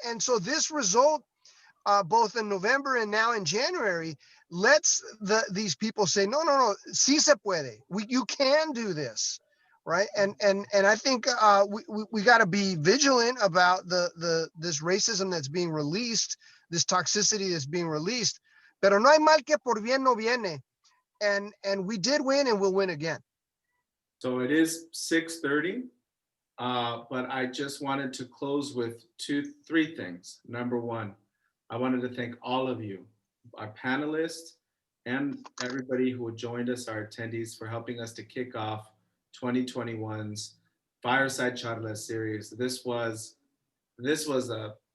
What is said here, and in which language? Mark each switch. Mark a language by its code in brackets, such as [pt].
[en] And so this result, both in November and now in January, lets these people say, no, [es] sí se puede. [en] You can do this, right? And I think we got to be vigilant about this racism that's being released, this toxicity that's being released. [es] Pero no hay mal que por bien no viene. [en] And we did win, and we'll win again. So it is 6:30, but I just wanted to close with three things. Number one, I wanted to thank all of you, our panelists, and everybody who joined us, our attendees, for helping us to kick off 2021's Fireside CharLA series. This was a